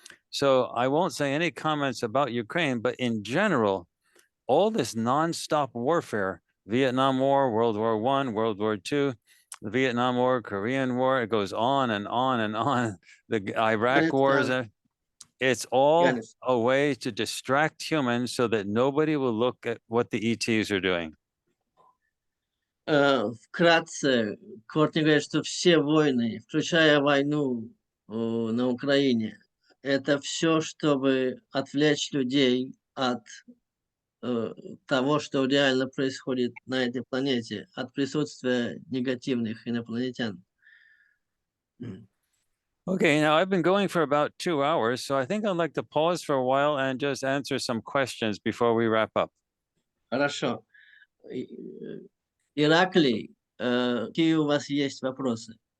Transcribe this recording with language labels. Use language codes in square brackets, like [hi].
[en] So I won't say any comments about Ukraine, but in general, all this nonstop warfare, Vietnam War, World War I, World War II, the Vietnam War, Korean War, it goes on and on and on. The Iraq wars, it's all a way to distract humans so that nobody will look at what the ETs are doing. [ru] Вкратце, Courtney говорит, что все войны, включая войну на Украине, это все, чтобы отвлечь людей от того, что реально происходит на этой планете, от присутствия негативных инопланетян. [en] Okay, now I've been going for about 2 hours, so I think I'd like to pause for a while and just answer some questions before we wrap up. [ru] Хорошо. Ираклий, какие у вас есть вопросы?